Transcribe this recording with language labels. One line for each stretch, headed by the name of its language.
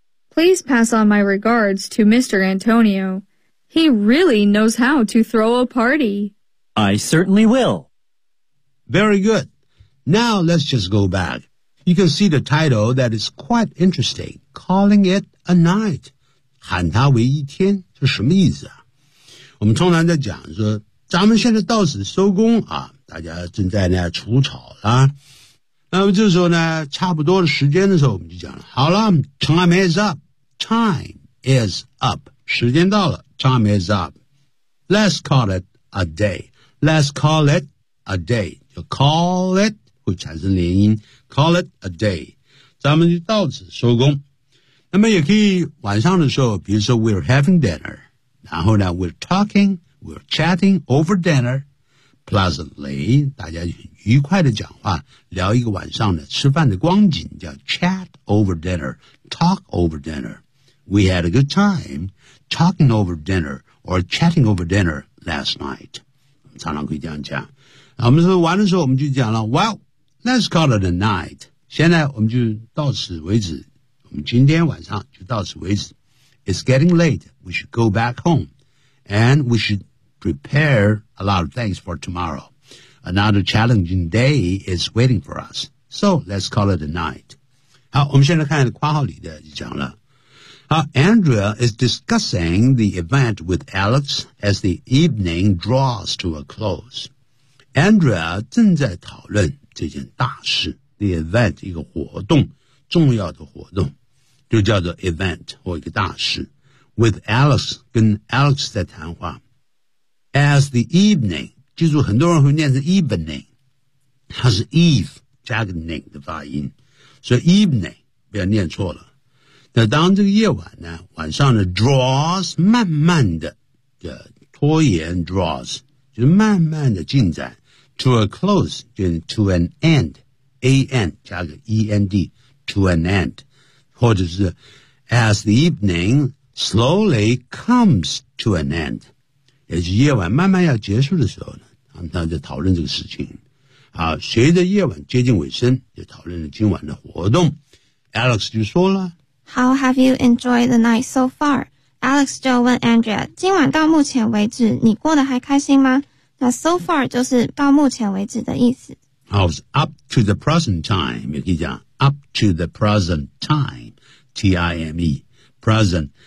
English: Please pass on my regards to Mr. Antonio. He really knows how to throw a party. I certainly will. Very good. Now let's just go back. You can see the title that is quite interesting, Calling It a Night.
Chinese: 喊它为一天是什么意思啊？我们通常在讲说咱们现在到此收工啊，大家正在那除草啊。那么这时候呢，差不多的时间的时候，我们就讲了，好了 ，
English: time is up， time is up，
Chinese: 时间到了 ，
English: time is up， let's call it a day， let's call it a day，
Chinese: 就 call it 会产生连音，
English: call it a day，
Chinese: 咱们就到此收工。那么也可以晚上的时候，比如说
English: we're having dinner，
Chinese: 然后呢
English: we're talking， we're chatting over dinner。 Pleasantly,
Chinese: 大家愉快地讲话，聊一个晚上的吃饭的光景，叫
English: chat over dinner, talk over dinner. We had a good time talking over dinner or chatting over dinner last night.
Chinese: 常常可以这样讲。我们说完的时候我们就讲了
English: well, let's call it a night.
Chinese: 现在我们就到此为止，我们今天晚上就到此为止。
English: It's getting late, we should go back home, and we shouldprepare a lot of things for tomorrow. Another challenging day is waiting for us. So, let's call it a night.
Chinese: 好，我们现在看括号里的就讲了。
English: 好， Andrea is discussing the event with Alex as the evening draws to a close.
Chinese: Andrea 正在讨论这件大事，
English: the event
Chinese: 一个活动，重要的活动，就叫做 event 或一个大事，
English: with Alex
Chinese: 跟 Alex 在谈话。
English: As the evening,
Chinese: 记住很多人会念成 evening, 它是 eve 加个 ning 的发音，所以 evening 不要念错了。那当这个夜晚呢，晚上呢 draws 慢慢的就拖延 draws 就是慢慢的进展
English: to a close
Chinese: 就是
English: to an end an
Chinese: 加个 end to an end 或者是
English: as the evening slowly comes to an end
Chinese: 也是夜晚慢慢要结束的时候呢，他们在讨论这个事情。啊，随着夜晚接近尾声，就讨论了今晚的活动。 Alex 就说了
English: ，How have you enjoyed the night so far?
Chinese: Alex 就问 Andrea， 今晚到目前为止，你过得还开心吗？那 so far 就是到目前为止的意思。
English: 好 ，up to the present time，
Chinese: 也可以讲
English: up to the present time，T I M E present。